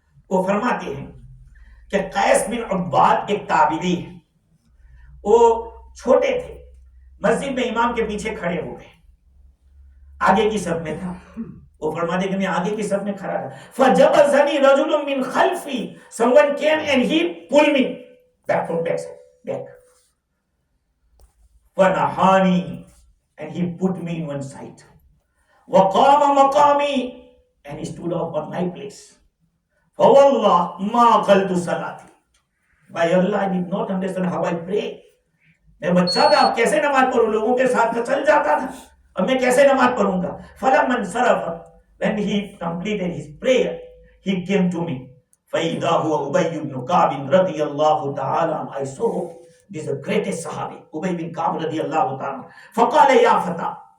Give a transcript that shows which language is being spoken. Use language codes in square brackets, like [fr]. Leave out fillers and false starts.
[ur] وہ فرماتے ہیں کہ قیس بن عباد ایک تابعی ہے، وہ چھوٹے تھے، مسجد میں امام کے پیچھے کھڑے ہو گئے، آگے کی صف میں تھا، وہ فرماتے کہ میں آگے کی صف میں کھڑا تھا۔ [ar] فَجَبَزَنِي رَجُلٌ مِّن خَلْفِي، [en] someone came and he pulled me back from back. [ar] فَنَحَانِي [en] and he put me in one side. [ar] وَقَامَ مَقَامِي [en] and he stood up on my place. [ar] فَوَاللَّهِ مَا قَلْتُ صَلَاتِي، [en] by Allah I did not understand how I pray. [ur] میں بچہ تھا، اب کیسے نماز پڑھوں؟ لوگوں کے ساتھ چل جاتا تھا، اب میں کیسے نماز پڑھوں گا؟ [ar] فَلَمَّا انصَرَفَ، [en] when he completed his prayer he came to me [ar] فَإِذَا هُوَ أُبَيُّ بْنُ كَعْبٍ رَضِيَ اللَّهُ تَعَالَى، [en] I saw this is the greatest [ur] صحابی ابی بن کعب رضی اللہ تعالیٰ۔ [ar] فَقَالَ يَا فَتَى،